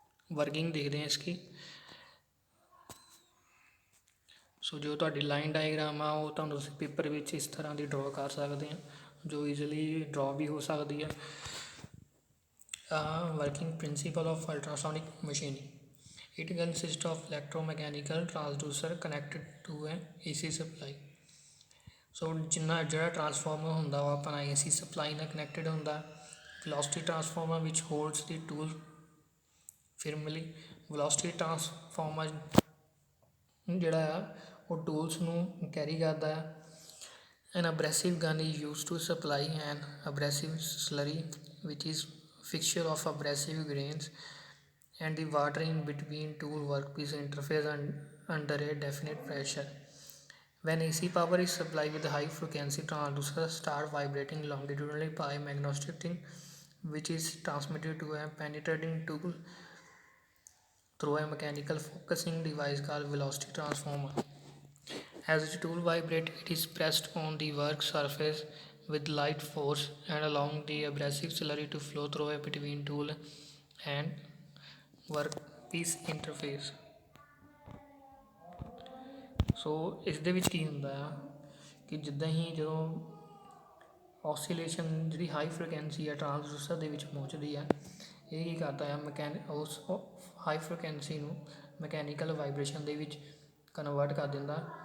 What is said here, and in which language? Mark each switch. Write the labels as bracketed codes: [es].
[pa] Working ਦੇਖਦੇ ਹਾਂ ਇਸकी। ਸੋ ਜੋ ਤੁਹਾਡੀ ਲਾਈਨ ਡਾਇਗਰਾਮ ਆ ਉਹ ਤੁਹਾਨੂੰ ਤੁਸੀਂ ਪੇਪਰ ਵਿੱਚ ਇਸ ਤਰ੍ਹਾਂ ਦੀ ਡਰਾਅ ਕਰ ਸਕਦੇ ਆ, ਜੋ ਈਜ਼ੀਲੀ ਡਰਾਅ ਵੀ ਹੋ ਸਕਦੀ ਹੈ। [en] Working principle of ultrasonic machining. It consists of electromechanical transducer connected to an AC supply. [pa] ਸੋ ਜਿਹੜਾ ਟਰਾਂਸਫਾਰਮਰ ਹੁੰਦਾ ਉਹ ਆਪਣਾ AC ਸਪਲਾਈ ਨਾਲ ਕਨੈਕਟਡ ਹੁੰਦਾ। [en] Velocity transformer ਵਿੱਚ holds the tool firmly. [pa] ਵੈਲੋਸਿਟੀ ਟਰਾਂਸਫਾਰਮਰ ਜਿਹੜਾ ਆ ਉਹ ਟੂਲਸ ਨੂੰ ਕੈਰੀ ਕਰਦਾ ਹੈ। [en] An abrasive gun is used to supply an abrasive slurry which is fixture of abrasive grains and the water in between tool workpiece interface under a definite pressure. When AC power is supplied with high frequency, transducers start vibrating longitudinally by magnetic thing which is transmitted to a penetrating tool through a mechanical focusing device called velocity transformer. As the tool vibrates, it is pressed on the work surface with light force and allowing the abrasive slurry to flow through a between tool and workpiece interface. [pa] ਸੋ ਇਸ ਦੇ ਵਿੱਚ ਕੀ ਹੁੰਦਾ ਆ ਕਿ ਜਿੱਦਾਂ ਹੀ ਜਦੋਂ oscillation ਜਿਹੜੀ high frequency ਆ ਟਰਾਂਸਡਿਊਸਰ ਦੇ ਵਿੱਚ ਪਹੁੰਚਦੀ ਆ, ਇਹ ਕੀ ਕਰਦਾ ਆ ਉਸ ਹਾਈ ਫ੍ਰੀਕੁਐਂਸੀ ਨੂੰ ਮਕੈਨੀਕਲ ਵਾਈਬ੍ਰੇਸ਼ਨ ਦੇ ਵਿੱਚ ਕਨਵਰਟ ਕਰ ਦਿੰਦਾ।